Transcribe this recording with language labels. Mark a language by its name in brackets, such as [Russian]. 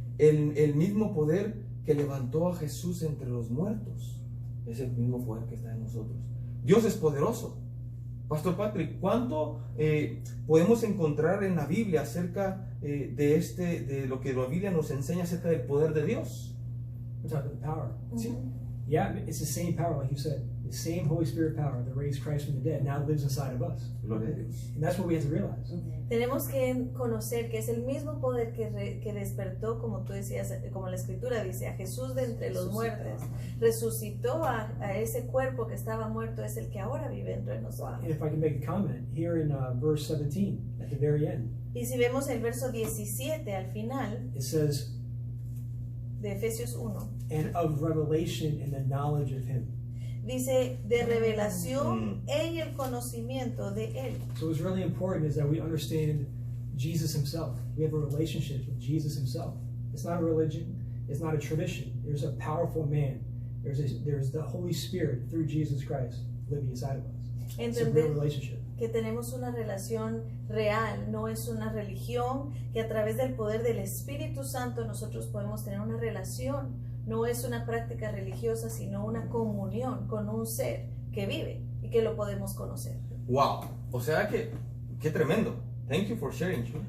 [Spanish] El mismo poder que levantó a Jesús entre los muertos es el mismo poder que está en nosotros. Dios es poderoso. Pastor Patrick, ¿cuánto podemos encontrar en la Biblia acerca de lo que la Biblia nos enseña acerca del poder de Dios? [English] We're talking about the power. [Spanish] Sí. [English] Yeah, it's the same power, like you said. The same Holy Spirit power that raised Christ from the dead now lives inside of us. [Spanish] Gloria a Dios. [English] And that's what we have to realize. [Spanish] Tenemos que conocer que es el mismo poder que despertó, como tú decías, como la Escritura dice, a Jesús de entre los muertos, resucitó a ese cuerpo que estaba muerto, es el que ahora vive entre nosotros. [English] And if I can make a comment, here in verse 17, at the very end, [Spanish] Y si vemos el verso 17 al final [English] it says, [Spanish] de Efesios 1, [English] and of revelation in the knowledge of Him. [Spanish] dice de revelación en el conocimiento de Él. [English] So what's really important is that we understand Jesus Himself. We have a relationship with Jesus Himself. It's not a religion. It's not a tradition. There's a powerful man. There's the Holy Spirit through Jesus Christ living inside of us. It's a real relationship. [Spanish] Que tenemos una relación real, no es una religión, que a través del poder del Espíritu Santo nosotros podemos tener una relación. No es una práctica religiosa, sino una comunión con un ser que vive y que lo podemos conocer. Wow, o sea que qué tremendo. [English] Thank you for sharing.